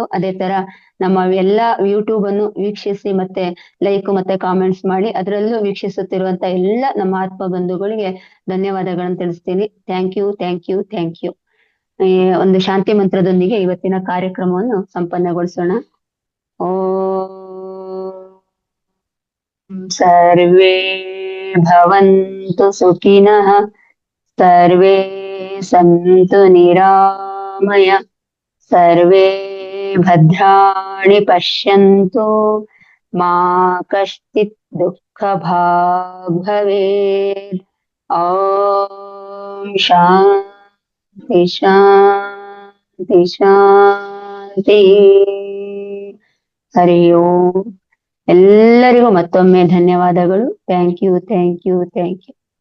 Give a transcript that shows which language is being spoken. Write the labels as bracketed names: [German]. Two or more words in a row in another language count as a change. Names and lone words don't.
[Kannada] ಅದೇ ತರ ನಮ್ಮ ಎಲ್ಲಾ ಯೂಟ್ಯೂಬ್ ಅನ್ನು ವೀಕ್ಷಿಸಿ ಮತ್ತೆ ಲೈಕ್ ಮತ್ತೆ ಕಾಮೆಂಟ್ಸ್ ಮಾಡಿ ಅದರಲ್ಲೂ ವೀಕ್ಷಿಸುತ್ತಿರುವಂತ ಎಲ್ಲ ನಮ್ಮ ಆತ್ಮ ಬಂಧುಗಳಿಗೆ ಧನ್ಯವಾದಗಳನ್ನು ತಿಳಿಸ್ತೀನಿ. [English] thank you, thank you, thank you. [Kannada] ಒಂದು ಶಾಂತಿ ಮಂತ್ರದೊಂದಿಗೆ ಇವತ್ತಿನ ಕಾರ್ಯಕ್ರಮವನ್ನು ಸಂಪನ್ನಗೊಳಿಸೋಣ. [Sanskrit] ಓಂ ಸರ್ವೇ ಭವಂತು ಸುಖಿನಃ, ಸರ್ವೇ ಸಂತು ನಿರಾಮಯ, ಸರ್ವೇ ಭದ್ರಾಣಿ ಪಶ್ಯಂತು, ಮಾ ಕಶ್ಚಿತ್ ದುಃಖ ಭಾಗ್ ಭವೇತ್. ಓಂ ಶಾಂತಿ ಶಾಂತಿ ಶಾಂತಿ. ಹರಿ ಓಂ. [Kannada] ಎಲ್ಲರಿಗೂ ಮತ್ತೊಮ್ಮೆ ಧನ್ಯವಾದಗಳು. [English] thank you, thank you, thank you.